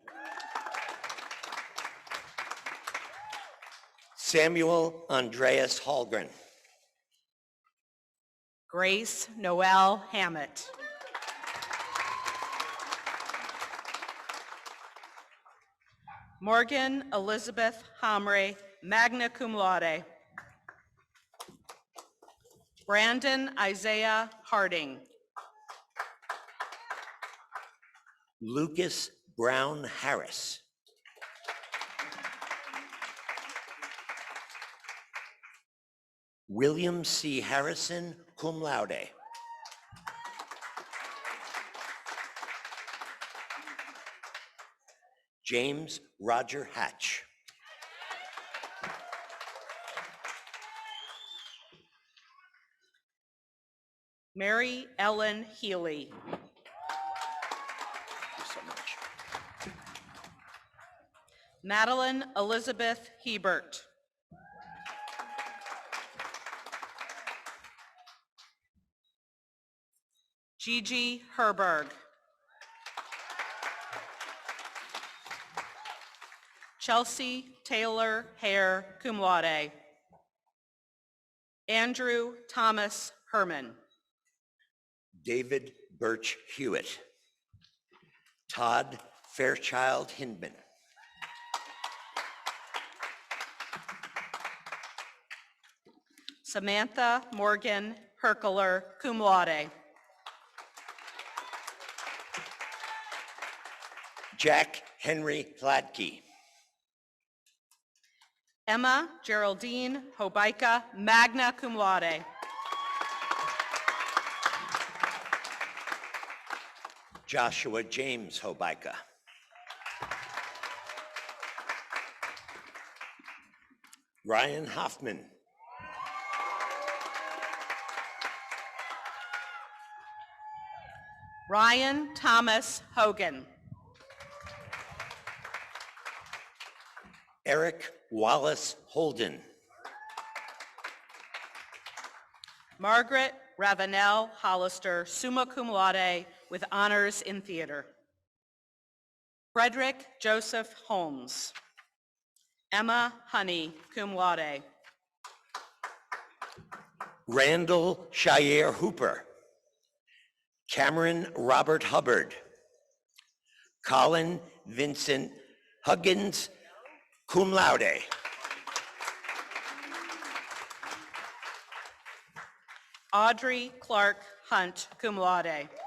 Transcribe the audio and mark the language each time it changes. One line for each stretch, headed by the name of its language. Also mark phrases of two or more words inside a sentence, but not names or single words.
English: Samuel Andreas Hallgren. Grace Noel Hammett. Morgan Elizabeth Hamre,
Latin: magna cum laude.
English: Brandon Isaiah Harding. Lucas Brown Harris. William C. Harrison,
Latin: cum laude.
English: James Roger Hatch. Mary Ellen Healy. Madeline Elizabeth Hebert. Gigi Herberg. Chelsea Taylor Hare,
Latin: cum laude.
English: Andrew Thomas Herman. David Birch Hewitt. Todd Fairchild Hindman. Samantha Morgan Herkler,
Latin: cum laude.
English: Jack Henry Hladky. Emma Geraldine Hobaika,
Latin: magna cum laude.
English: Joshua James Hobaika. Ryan Hoffman. Ryan Thomas Hogan. Eric Wallace Holden. Margaret Ravenel Hollister,
Latin: summa cum laude,
English: with honors in theater. Frederick Joseph Holmes. Emma Honey,
Latin: cum laude.
English: Randall Shire Hooper. Cameron Robert Hubbard. Colin Vincent Huggins,
Latin: cum laude.
English: Audrey Clark Hunt,
Latin: cum laude.